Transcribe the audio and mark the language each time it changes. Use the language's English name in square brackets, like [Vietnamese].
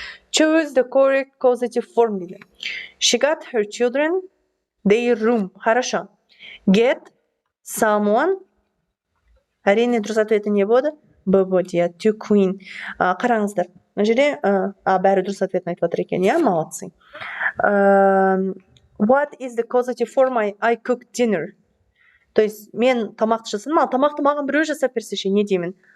[English] Choose the correct causative form [Kazakh] дейді. [English] She got her children their room. [Russian] Хорошо. [English] Get someone. [Kazakh] Әрине дұрыс ответі не болды? Б болады. [English] To clean. [Kazakh] Қараңыздар. мына жерде бәрі дұрыс ответін айтып жатыр екен, иә, [Russian] молодцы. [English] What is the causative form I cooked dinner? [Russian] То есть [Kazakh] мен тамақты жасадым, тамақты маған біреу жасап берсе ше, не деймін?